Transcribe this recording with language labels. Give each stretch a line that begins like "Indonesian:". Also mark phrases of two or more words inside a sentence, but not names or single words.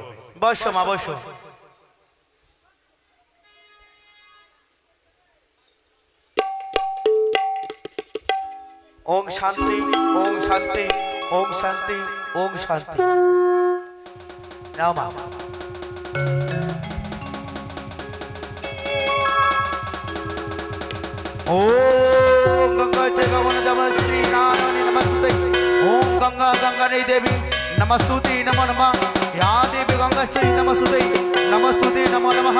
Bangla: বসো মা বসো।
Sanskrit: ওম শান্তি, ওম শান্তি, ওম শান্তি, ওম শান্তি।
Bangla: নাও মা।
Sanskrit: ओम गंगा च गमन नमस्ते नारायणी नमस्ते। ओम गंगा गंगा देवी नमस्तुते नमो नमः। या देवी गंगा च नमस्तुते नमस्तुते नमो नमः।